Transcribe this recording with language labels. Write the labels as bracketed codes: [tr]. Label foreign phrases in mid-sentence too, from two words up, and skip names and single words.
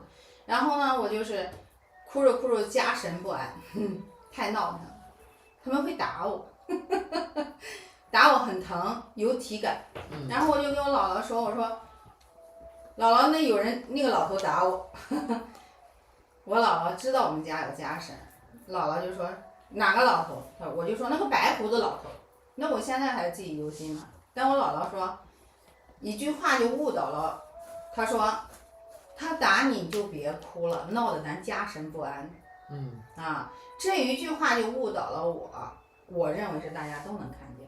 [zh] 然後呢，我就是哭着哭着家神不安，太鬧騰，他們會打我。打我很疼，有體感。然後我就跟我姥姥說，我说姥姥，那有人那個老頭打我。我姥姥知道我們家有家神，姥姥就說哪個老頭？我就說那個白鬍子老頭。那我現在還記憶猶新呢。但我姥姥說一句話就誤導了，她說他打你就別哭了，鬧得咱家神不安。這一句話就誤導了我認為是大家都能看見。